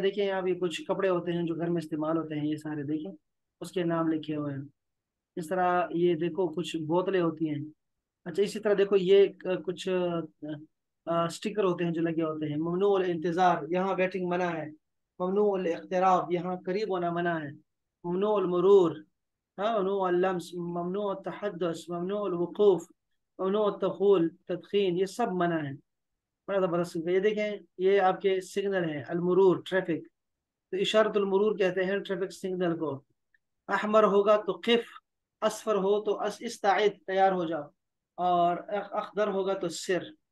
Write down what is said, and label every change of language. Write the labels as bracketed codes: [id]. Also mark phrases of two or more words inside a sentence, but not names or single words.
[hi] देखिए यहाँ भी कुछ कपड़े होते हैं जो घर में इस्तेमाल होते हैं, ये सारे देखें, उसके नाम लिखे हुए हैं इस तरह। ये देखो कुछ बोतलें होती हैं। अच्छा, इसी तरह देखो, ये कुछ स्टिकर होते हैं जो लगे होते हैं। [ar] ممنوع الانتظار, [hi] यहाँ वेटिंग मना है। [ar] ممنوع الاقتراب, [hi] यहाँ करीब होना मना है। [ar] ممنوع المرور، هاں، ممنوع اللمس، ممنوع التحدث، ممنوع الوقوف، ممنوع الدخول التدخين, [hi] ये सब मना है। बड़ा जबरदस्त। ये देखें, ये आपके सिग्नल है, [ar] المرور, [hi] ट्रैफिक। तो [ar] إشارة المرور [hi] कहते हैं ट्रैफिक सिग्नल को। अहमर होगा तो किफ, असफर हो तो इस्ताइद, तैयार हो जाओ, और अखदर होगा तो सिर।